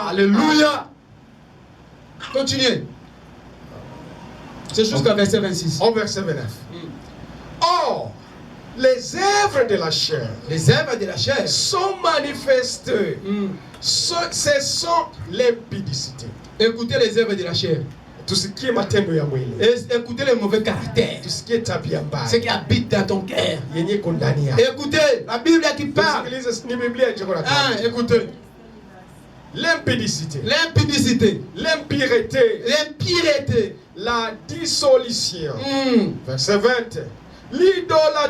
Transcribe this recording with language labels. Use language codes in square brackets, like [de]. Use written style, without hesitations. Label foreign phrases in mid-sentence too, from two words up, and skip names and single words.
[fr] Alléluia. Continuez. C'est jusqu'à verset 26. Au verset 29. Or, les œuvres de la chair, sont manifestées. Ce sont l'impudicité. Écoutez les œuvres de la chair. Tout ce qui est [sw] matendo ya mwili. [fr] Écoutez les mauvais caractères. Tout ce qui est [sw] tabia mbaya. [fr] Ce qui habite dans ton cœur. [sw] Yenye kondania. [fr] Écoutez la Bible qui parle. Écoutez. L'impudicité. L'impureté. La dissolution. Verset 20. L'idolâtrie.